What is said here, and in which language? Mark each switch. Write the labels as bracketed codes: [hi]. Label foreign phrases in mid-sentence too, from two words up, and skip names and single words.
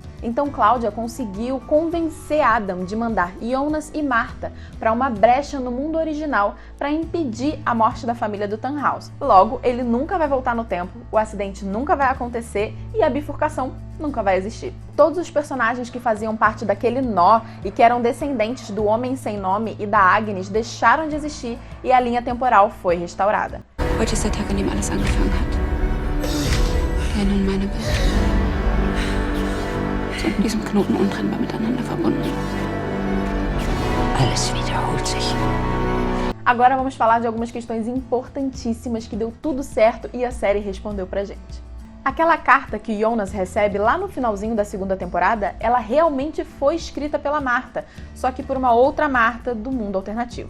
[pt] Então Cláudia conseguiu convencer Adam de mandar Jonas e Marta para uma brecha no mundo original para impedir a morte da família do Tannhaus. Logo, ele nunca vai voltar no tempo, o acidente nunca vai acontecer e a bifurcação nunca vai existir. Todos os personagens que faziam parte daquele nó e que eram descendentes do Homem Sem Nome e da Agnes deixaram de existir e a linha temporal foi restaurada. [de] Heute ist der Tag, an dem alles angefangen hat. Deine und meine Welt sind in diesem Knoten untrennbar miteinander verbunden. Alles wiederholt sich. [pt] Agora vamos falar de algumas questões importantíssimas que deu tudo certo e a série respondeu pra gente. Aquela carta que Jonas recebe lá no finalzinho da segunda temporada, ela realmente foi escrita pela Marta, só que por uma outra Marta do mundo alternativo.